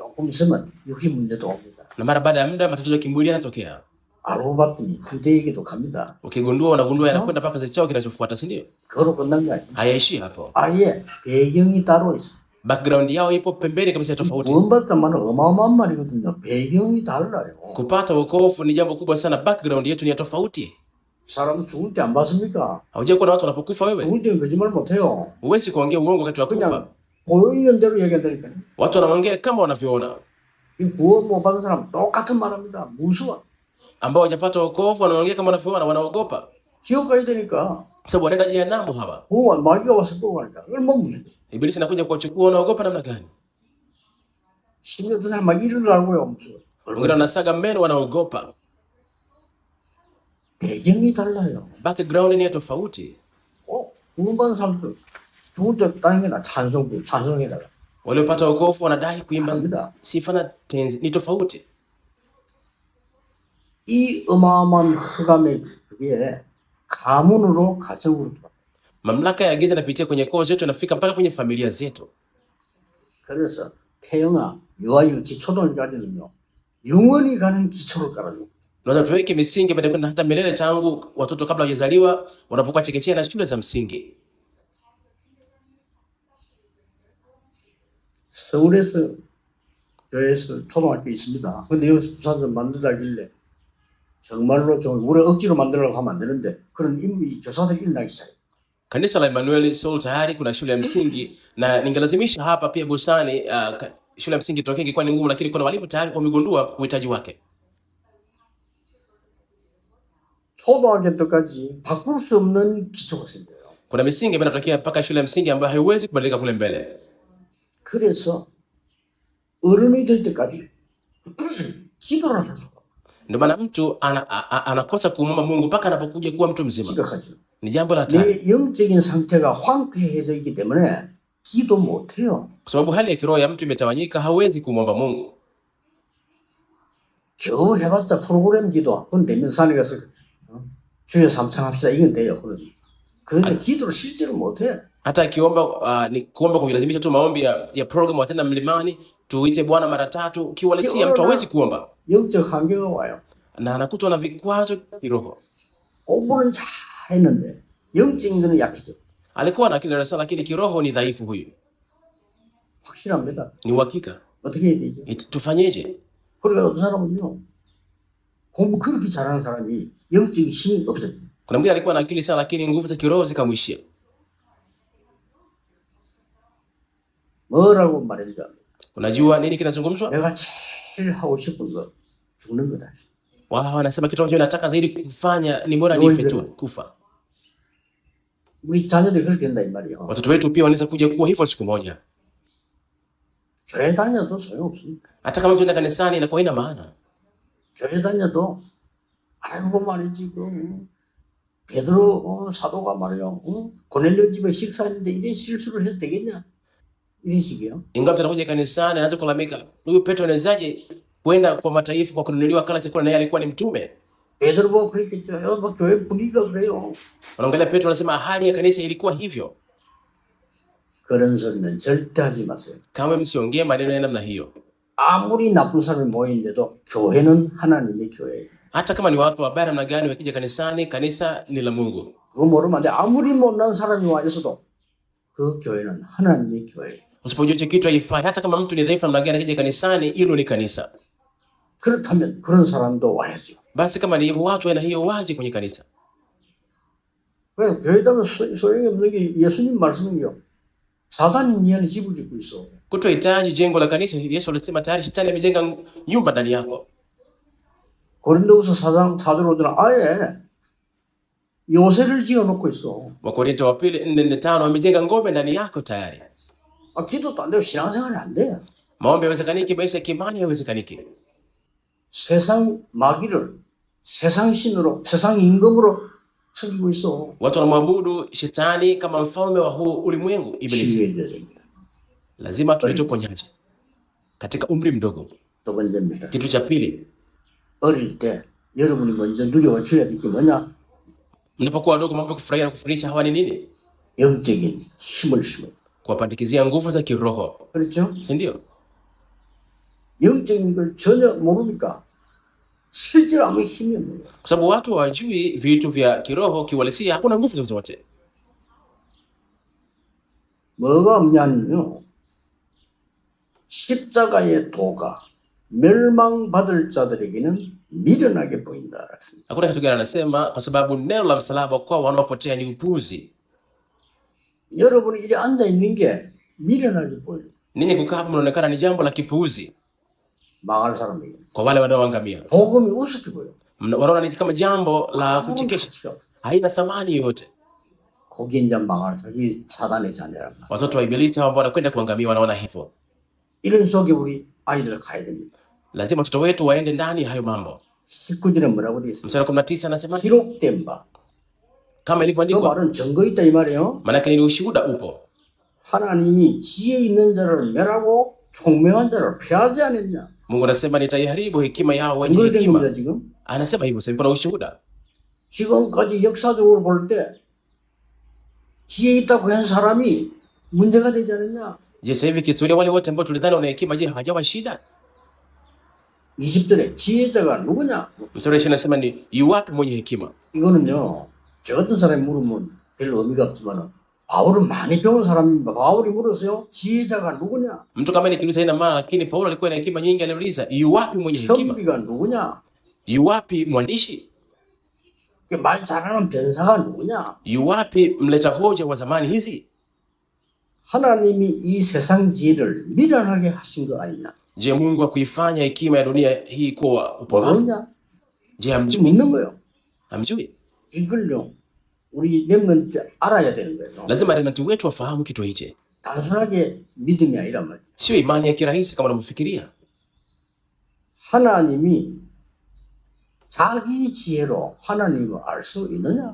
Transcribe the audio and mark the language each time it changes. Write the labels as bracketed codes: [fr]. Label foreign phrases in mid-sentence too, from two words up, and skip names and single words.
[ko] 조금 있으면 육신 문제도 옵니다. [sw] Na mara baada ya muda matatizo ya kimwili yanatokea. [ko] 알고 봤더니 후대에게도 갑니다. [sw] Ukigundua unagundua yanakwenda mpaka kizazi chao kinachofuata, si ndio? [ko] 그거로 끝난 거 아니에요. [sw] Hayaishi hapo. [ko] 아예 배경이 따로 있어. [sw] Background yao ipo pembeni kabisa, tofauti. [ko] 구원받다 말은 어마어마한 말이거든요. 배경이 달라요. [sw] Kupata wokovu ni jambo kubwa sana. Background yetu ni tofauti. [ko] 사람 죽을 때 안 봤습니까? [sw] Haujai kuona watu wanapokufa wewe? [ko] 죽을 때 거짓말 못해요. [sw] Huwezi kuongea uongo wakati wa kufa. [ko] 그냥 보이는 대로 얘기한다니까요. [sw] Watu wanaongea kama wanavyoona. [ko] 이 구원 못 받은 사람 똑같은 말합니다. 무서워. [sw] Ambao hawajapata wokovu wanaongea kama wanavyoona, wanaogopa. [ko] 지옥 가야 되니까. [sw] Sababu wanaenda jehanamu hawa. [ko] 구원 마귀가 와서 또 가니까. 얼마나 무서워. [sw] Ibilisi anakuja kuwachukua, wanaogopa namna gani? [ko] 심지어 그 사람 막 이를 알고요. 무서워. [sw] wengine wanasaga meno, wanaogopa. [ko] 배경이 달라요. [sw] Background ni ya tofauti. [ko] 구원받은 사람들 죽을 때 다른 게나 찬송해달라. [sw] Waliopata wokovu wanadai kuimba [ko] 다릅니다. [sw] sifa na tenzi, ni tofauti. [ko] 이 어마어마한 흑암의 그게 가문으로 가정으로 들어와. [sw] Mamlaka ya giza inapitia kwenye koo zetu, inafika mpaka kwenye familia zetu. [ko] 그래서 태영아, 유아유치 초등까지는요 영원히 가는 기초를 깔아줘. [sw] Lazima tuweke misingi baada kwenda hata milele, tangu watoto kabla hawajazaliwa, wanapokuwa chekechea na shule za msingi. [ko] 서울에서 교회에서 초등학교 있습니다. 근데 여기서 부산에서 만들다길래 정말로 좀 우리 억지로 만들려고 하면 안 되는데 그런 인물이 교사들이 일어나기 시작해요. [sw] Kanisa la Emmanuel Soul tayari kuna shule ya msingi, na ningelazimisha hapa pia Busani shule ya msingi tokea ingekuwa ni ngumu, lakini kuna walimu tayari wamegundua uhitaji wake. [ko] 초등학교 때까지 바꿀 수 없는 기초가 생겨요. [sw] Kuna misingi ambayo inatokea mpaka shule ya msingi ambayo haiwezi kubadilika kule mbele. [ko] 그래서 어른이 될 때까지 기도를 할 수가 없어요. [sw] Ndio maana mtu anakosa kumwomba Mungu mpaka anapokuja kuwa mtu mzima. [ko] 심각하죠. [sw] Ni jambo la hatari. [ko] 내 영적인 상태가 황폐해져 있기 때문에 기도 못 해요. [sw] Kwa sababu hali ya kiroho ya mtu imetawanyika, hawezi kumwomba Mungu. [ko] 겨우 해봤자 프로그램 기도. 그건 되면 산에 가서 주여 삼창합시다. 이건 돼요. 그런데 기도를 실제로 못 해. [sw] Hata akiomba ni kuomba kujilazimisha tu maombi ya program watenda mlimani, tuite Bwana mara tatu, kiuhalisia mtu hawezi kuomba. [ko] 영적 한계가 와요. [sw] Na anakutwa na vikwazo kiroho. [ko] 공부는 잘 했는데 영적인 거는 약해져. [sw] Alikuwa na akili darasa, lakini kiroho ni dhaifu huyu. [ko] 확실합니다. [sw] Ni uhakika. [ko] 어떻게 해야 되죠? [sw] Tufanyeje? [ko] 그러니까 어떤 사람은요. 공부 그렇게 잘하는 사람이 영적인 힘이 없어요. [sw] Kuna mwingine alikuwa na akili sana, lakini nguvu za kiroho zikamwishia. [ko] 뭐라고 말했는지 압니다. [sw] Unajua nini kinazungumzwa? [ko] 내가 제일 하고 싶은 거 죽는 거다. [sw] Wao wanasema kitu ambacho nataka zaidi kufanya ni bora nife tu, kufa. [ko] 우리 자녀들이 그렇게 된다 이 말이에요. [sw] Watoto wetu pia wanaweza kuja kuwa hivyo siku moja. [ko] 교회 다녀도 소용없습니다. [sw] Hata kama tunaenda kanisani inakuwa haina maana. [ko] 교회 다녀도 아이고 말이지 베드로 사도가 말이요. 고넬료 집에 식사했는데 이런 실수를 해도 되겠냐? 이런 식이요. [sw] Ingawa tunakuja kanisani anaanza kulalamika, huyu Petro anawezaje kwenda kwa mataifa kwa kununuliwa kala chakula, na yeye alikuwa ni mtume? [ko] 베드로 보고 그랬겠죠. 뭐 교회 분위기가 그래요. [sw] Wanaangalia Petro, anasema hali ya kanisa ilikuwa hivyo. [ko] 그런 소리는 절대 하지 마세요. [sw] Kama msiongee maneno ya namna hiyo. [ko] 아무리 나쁜 사람이 모이는데도 교회는 하나님의 교회예요. [sw] Hata kama ni watu wabaya namna gani wakija kanisani, kanisa ni la Mungu. [ko] 그거 모르면 안 돼. 아무리 못난 사람이 와 있어도 그 교회는 하나님의 교회예요. [sw] Usipojua kitu haifai. Hata kama mtu ni dhaifu namna gani akija kanisani, hilo ni kanisa. [ko] 그렇다면 그런 사람도 와야죠. [sw] Basi kama ni hivyo, watu wana hiyo waje kwenye kanisa. [ko] 왜 교회 다면 소용이 없는 게 예수님 말씀이요. 사단이 네 안에 집을 짓고 있어. [sw] Kutohitaji jengo la kanisa. Yesu alisema tayari shetani amejenga nyumba ndani yako. [ko] 고린도후서 4장 4절 5절 아예 요새를 지어놓고 있어. [sw] Wakorintho wa pili 4:5 amejenga ngome ndani yako tayari. [ko] 기도도 안 되고 신앙생활이 안 돼. [sw] Maombi hayawezekaniki, maisha ya kimani hayawezekaniki. [ko] 세상 마귀를 세상 신으로 세상 임금으로 섬기고 있어. [sw] Watu wanamwabudu shetani kama mfalme wa huu ulimwengu, ibilisi. [ko] 치유해야 됩니다. [sw] Lazima tulete uponyaji katika umri mdogo. [ko] 두 번째입니다. [sw] Kitu cha pili, [ko] 어릴 때 여러분이 먼저 누려와 줘야 될 게 뭐냐? [sw] mnapokuwa wadogo, mambo ya kufurahia na kufundisha hawa ni nini? [ko] 영적인 힘을 심어. [sw] Kuwapandikizia nguvu za kiroho. [ko] 그렇죠? [sw] Si ndio? [ko] 영적인 걸 전혀 모르니까 실제로 아무 힘이 없는 거야. [sw] Kwa sababu watu hawajui vitu vya kiroho, kiuhalisia hakuna nguvu zozote. [ko] 뭐가 없냐면요. 십자가의 도가 멸망받을 자들에게는 미련하게 보인다. [sw] Hakuna kitu gani anasema, kwa sababu neno la msalaba kwa wanaopotea ni upuzi. [ko] 여러분이 이제 앉아 있는 게 미련하게 보여요. [sw] Ninyi kukaa hapa mnaonekana ni jambo la kipuuzi [ko] 망할 사람에게. [sw] kwa wale wanaoangamia. [ko] 복음이 우습게 보여. [sw] Wanaona ni kama jambo la kuchekesha, haina thamani yoyote. [ko] 거기 이제 망할 자기 사단의 자녀란 말. [sw] Watoto wa ibilisi ambao wanakwenda kuangamia wanaona hivyo. [ko] 이런 속에 우리 아이들 가야 됩니다. [sw] lazima watoto wetu waende ndani ya hayo mambo. [ko] 19절에 뭐라고 되어 있습니까? [sw] Mstari wa 19 anasema [ko] 기록된 바. [sw] kama [ko] 그 [sw] ilivyoandikwa, [ko] 말은 증거 있다 이 말이에요. [sw] maana ni ushuhuda upo. [ko] 하나님이 지혜 있는 자를 멸하고 총명한 자를 폐하지 않았냐. [sw] Mungu anasema nitaiharibu hekima yao wenye [ko] 증거된 [sw] hekima. [ko] 겁니다 지금. [sw] Anasema hivyo, sasa kuna ushuhuda. [ko] 지금까지 역사적으로 볼 때 지혜 있다고 한 사람이 문제가 되지 않았냐. [sw] Je, sasa hivi kihistoria wale wote ambao tulidhani wana hekima, je, hawajawa shida? [ko] 20절에 지혜자가 누구냐. [sw] Mstari wa 20 anasema ni yuwapi mwenye hekima? [ko] 이거는요, 저 같은 사람이 물으면 별 의미가 없지만 바울은 많이 배운 사람입니다. 바울이 물었어요. 지혜자가 누구냐? [sw] Mtu kama nikiuliza ina maana, lakini Paulo alikuwa na hekima nyingi, aliuliza yuwapi mwenye hekima? [ko] 선비가 누구냐? [sw] Yuwapi mwandishi? [ko] 말 잘하는 변사가 누구냐? [sw] Yuwapi mleta hoja wa zamani hizi? [ko] 하나님이 이 세상 지혜를 미련하게 하신 거 아니냐? [sw] Je, Mungu akuifanya hekima ya dunia hii kuwa upumbavu? [ko] 모르냐? [sw] Je, [ko] 지금 [sw] hamjui? [ko] 있는 거예요. [sw] Hamjui? [ko] 이걸요, 우리 렘넌트 알아야 되는 거예요. [sw] Lazima remnant wetu wafahamu kitu hichi. [ko] 단순하게 믿음이 아니란 말이에요. [sw] Sio imani ya kirahisi kama unavyofikiria. [ko] 하나님이 자기 지혜로 하나님을 알 수 있느냐?